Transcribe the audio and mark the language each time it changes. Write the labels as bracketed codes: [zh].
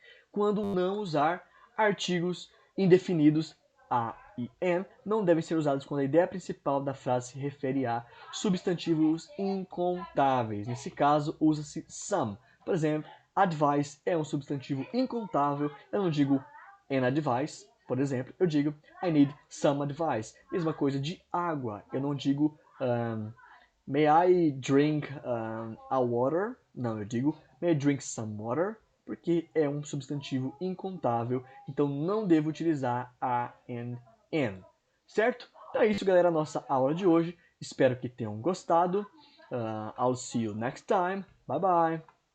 [pt] Quando não usar artigos indefinidos a e an não devem ser usados quando a ideia principal da frase se refere a substantivos incontáveis. Nesse caso, usa-se some. Por exemplo, advice é um substantivo incontável. Eu não digo an advice, por exemplo. Eu digo [en] I need some advice. [pt] Mesma coisa de água. Eu não digo [en] may I drink a water? [pt] Não, eu digo [en] may I drink some water? [pt] Porque é um substantivo incontável, então não devo utilizar a and an. Certo? Então é isso, galera, a nossa aula de hoje. Espero que tenham gostado. [en] I'll see you next time. Bye bye.